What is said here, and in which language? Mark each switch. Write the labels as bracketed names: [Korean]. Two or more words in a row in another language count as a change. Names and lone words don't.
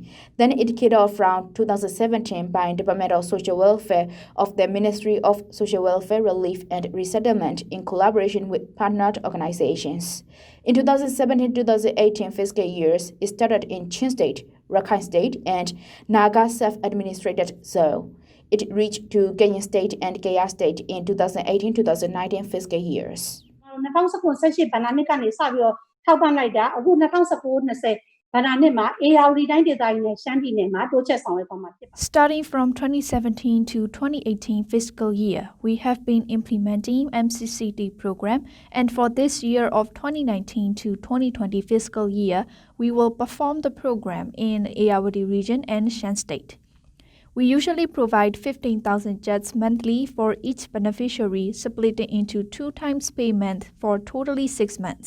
[English] Then it kicked off from 2017 by Department of Social Welfare of the Ministry of Social Welfare, Relief and Resettlement in collaboration with partner organizations. In 2017-2018 fiscal years, it started in Chin State, Rakhine State, and Naga self-administrated zone. It reached to Kenya State and Gaya State in 2018-2019 fiscal years. [Burmese] 2018 ဘဏ္ဍာနှစ်ကနေစပြီးတော့ထောက်ပံ့လိုက်တာအခု2019-20 ဘဏ္ဍာနှစ်မှာ AUNG တိုင်းဒေသကြီးနဲ့ရှမ်းပြည်နယ်မှာတိုးချဲ့ဆောင်ရွက်သွားမှာဖြစ်ပါတယ် [English] Starting from 2017 to 2018 fiscal year, we have been implementing MCCT program, and for this year of 2019 to 2020 fiscal year, we will perform the program in Ayeyawady region and Shan state. We usually provide 15,000 jets monthly for each beneficiary, split into 2 times payment for totally 6 months.